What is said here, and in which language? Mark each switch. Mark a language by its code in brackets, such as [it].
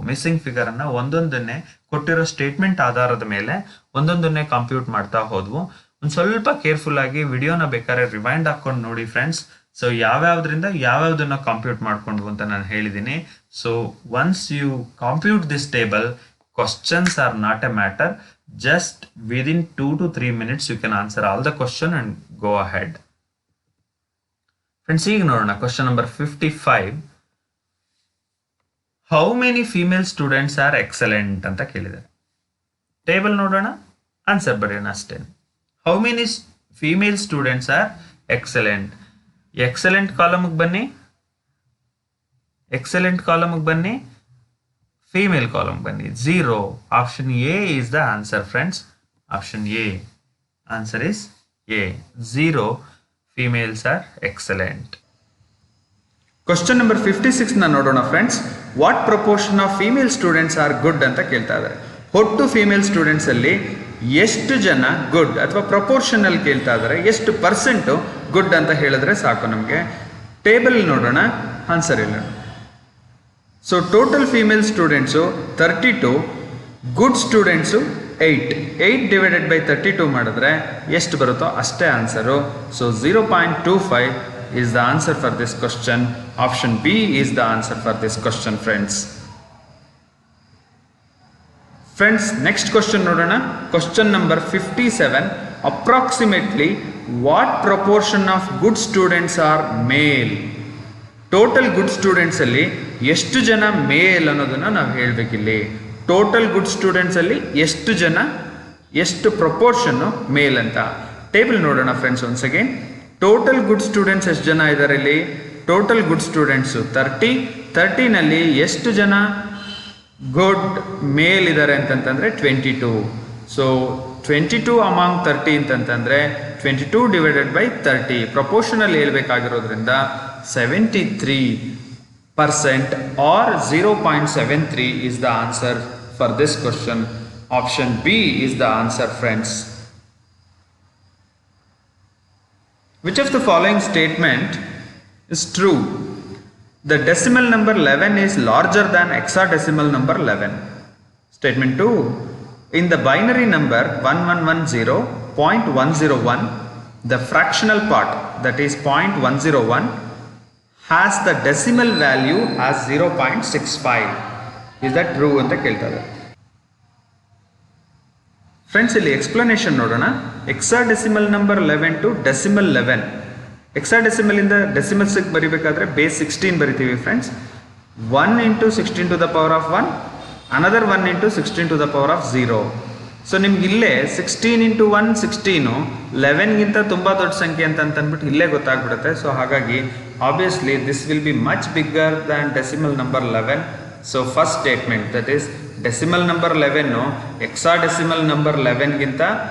[kn] Missing figure ಅನ್ನ ಒಂದೊಂದನ್ನೇ ಕೊಟ್ಟಿರೋ statement ಆಧಾರದ ಮೇಲೆ ಒಂದೊಂದನ್ನೇ ಕಂಪ್ಯೂಟ್ ಮಾಡ್ತಾ ಹೋದ್ವು. ಒಂದು ಸ್ವಲ್ಪ ಕೇರ್ಫುಲ್ ಆಗಿ ವಿಡಿಯೋನ ಬೇಕಾದ್ರೆ ರಿವೈಂಡ್ ಹಾಕೊಂಡು ನೋಡಿ ಫ್ರೆಂಡ್ಸ್. ಸೊ ಯಾವ್ಯಾವ್ದ್ರಿಂದ ಯಾವ್ಯಾವ್ದನ್ನ ಕಂಪ್ಯೂಟ್ ಮಾಡ್ಕೊಂಡ್ವು ಅಂತ ನಾನು ಹೇಳಿದ್ದೀನಿ. [en] So once you compute this table, questions are not a matter. Just within 2 to 3 minutes you can answer all the question and go ahead. [kn] Friends, ಈಗ ನೋಡೋಣ question number 55. [en] how many female students are excellent [kn] ಅಂತ ಕೇಳಿದ್ದಾರೆ. Table ನೋಡೋಣ, answer ಬರೆಯೋಣ ಅಷ್ಟೇ. [en] How many female students are excellent. [kn] Excellent ಕಾಲಮ್ಗೆ ಬನ್ನಿ, excellent ಕಾಲಮ್ಗೆ ಬನ್ನಿ, female column ಬನ್ನಿ. [en] 0. Option A is the answer friends. Option A. Answer is A. 0 females are excellent. [kn] Question number 56 ನ ನೋಡೋಣ friends. [en] what proportion of female students are good [kn] ಅಂತ ಕೇಳ್ತಾ ಇದ್ದಾರೆ. ಒಟ್ಟು female students ಅಲ್ಲಿ ಎಷ್ಟು ಜನ ಗುಡ್ ಅಥವಾ ಪ್ರಪೋರ್ಷನ್ ಅಲ್ಲಿ ಕೇಳ್ತಾ ಇದ್ದಾರೆ, ಎಷ್ಟು ಪರ್ಸೆಂಟ್ ಗುಡ್ ಅಂತ ಹೇಳಿದ್ರೆ ಸಾಕು ನಮಗೆ. ಟೇಬಲ್ ನೋಡೋಣ, ಆನ್ಸರ್ ಇಲ್ಲ. So total female students 32, good students 8. 8 divided by 32 ಮಾಡಿದ್ರೆ ಎಷ್ಟು ಬರುತ್ತೋ ಅಷ್ಟೇ answer. [en] So 0.25 is the answer for this question. Option B is the answer for this question friends. Friends, next question ನೋಡೋಣ. question number 57. Approximately what proportion of good students are male? [kn] Total good students ಅಲ್ಲಿ ಎಷ್ಟು ಜನ ಮೇಲ್ ಅನ್ನೋದನ್ನ ನಾವು ಹೇಳ್ಬೇಕಿಲ್ಲಿ. Total good students ಅಲ್ಲಿ ಎಷ್ಟು ಜನ, ಎಷ್ಟು ಪ್ರಪೋರ್ಷನ್ ಮೇಲ್ ಅಂತ. ಟೇಬಲ್ ನೋಡೋಣ friends once again. Total good students ಎಷ್ಟು ಜನ ಇದ್ದಾರೆ ಇಲ್ಲಿ? Total good students 30. 30ನಲ್ಲಿ ಎಷ್ಟು ಜನ ಗುಡ್ ಮೇಲ್ ಇದ್ದಾರೆ ಅಂತಂತಂದ್ರೆ 22. [en] So 22 among 30 ಅಂತಂತಂದ್ರೆ 22 divided by 30 proportional ಹೇಳ್ಬೇಕಾಗಿರೋದ್ರಿಂದ 73% or 0.73 is the answer for this question. Option B is the answer friends. Which of the following statement is true? The decimal number 11 is larger than hexadecimal number 11. Statement 2. In the binary number 1110.101, the fractional part, that is 0.101, has the decimal value as 0.65. Is that true [kn] ಅಂತ ಕೇಳ್ತಾರೆ. Friends, ಇಲ್ಲಿ explanation ನೋಡೋಣ. Hexadecimal number 11 to decimal 11. Hexadecimal ಇಂದ decimals ಬರಿಬೇಕಾದ್ರೆ base 16 ಬರಿತೀವಿ friends. [en] 1 into 16 to the power of 1, another 1 into 16 to the power of 0. [kn] So ನಿಮ್ಗೆ ಇಲ್ಲೇ 16 into 1 16, 11ಗಿಂತ ತುಂಬ ದೊಡ್ಡ ಸಂಖ್ಯೆ ಅಂತ ಅಂದ್ಬಿಟ್ಟು ಇಲ್ಲೇ ಗೊತ್ತಾಗ್ಬಿಡುತ್ತೆ. [en] So ಹಾಗಾಗಿ obviously this will be much bigger than decimal number 11. So first statement, that is decimal number 11 hexadecimal number 11ಗಿಂತ